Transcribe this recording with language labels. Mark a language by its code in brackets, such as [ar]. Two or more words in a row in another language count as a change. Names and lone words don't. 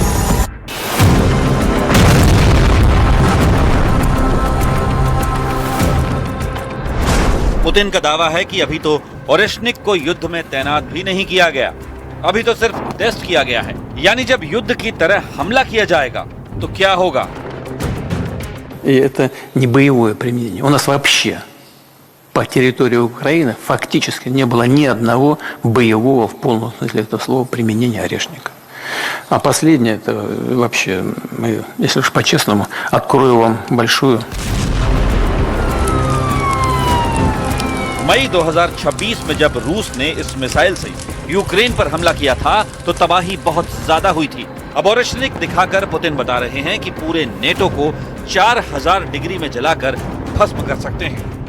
[hi] पुतिन का दावा है कि अभी तो ओरेशनिक को युद्ध में तैनात भी नहीं किया गया, अभी तो सिर्फ टेस्ट किया गया है। यानी जब युद्ध की तरह हमला किया जाएगा तो क्या होगा। [ru] Это не боевое применение. У нас вообще по территории Украины фактически не было ни одного боевого в полном смысле этого слова применения орешника. А последнее, это вообще, если уж по-честному, открою вам большую. [hi] मई 2026 में जब रूस ने इस मिसाइल से यूक्रेन पर हमला किया था तो तबाही बहुत ज्यादा हुई थी। अब ओरेशनिक दिखाकर पुतिन बता रहे हैं कि पूरे नेटो को 4000 डिग्री में जलाकर भस्म कर सकते हैं।